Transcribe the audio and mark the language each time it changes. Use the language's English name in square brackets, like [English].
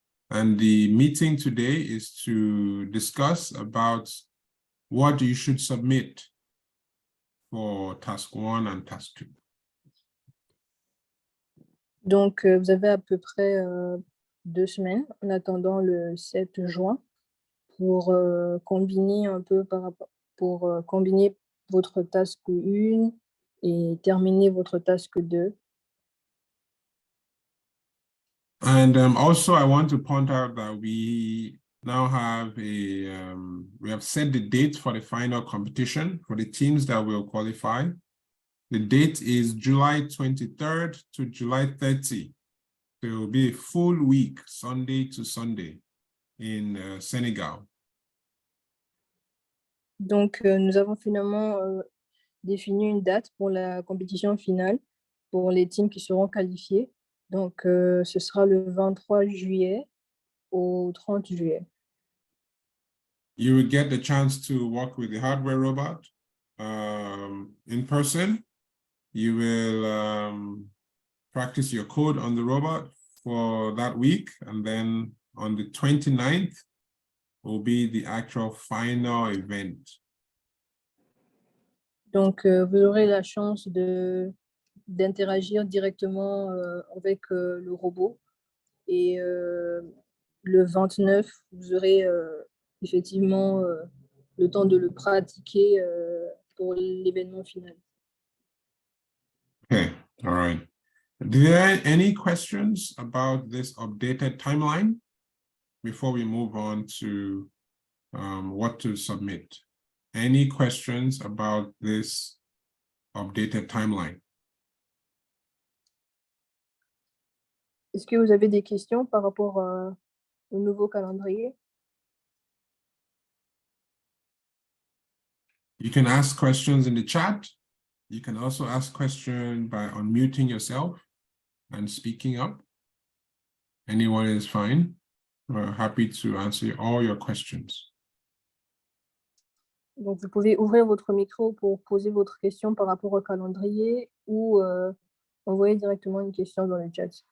[English] And the meeting today is to discuss about what you should submit for task 1 and task 2. [French] Donc, vous avez à peu près 2 semaines en attendant le 7 juin pour combiner un peu combiner votre task 1 et terminer votre task 2. [English] And also, I want to point out that we now have we have set the date for the final competition for the teams that will qualify. The date is July 23rd to July 30. So it will be a full week, Sunday to Sunday, in Senegal. [French] Donc, nous avons finalement défini une date pour la compétition finale pour les teams qui seront qualifiés. Donc, ce sera le 23 juillet au 30 juillet. [English] You will get the chance to work with the hardware robot in person. You will practice your code on the robot for that week. And then on the 29th will be the actual final event. [French] Donc, vous aurez la chance d'interagir directement avec le robot. Et le 29, vous aurez effectivement le temps de le pratiquer pour l'événement final. [English] Okay, all right. Do there any questions about this updated timeline before we move on to what to submit? Any questions about this updated timeline? [French] Est-ce que vous avez des questions par rapport au nouveau calendrier? [English] You can ask questions in the chat. You can also ask questions by unmuting yourself and speaking up. Anyone is fine. We're happy to answer all your questions. [French] Donc, vous pouvez ouvrir votre micro pour poser votre question par rapport au calendrier ou envoyer directement une question dans le chat.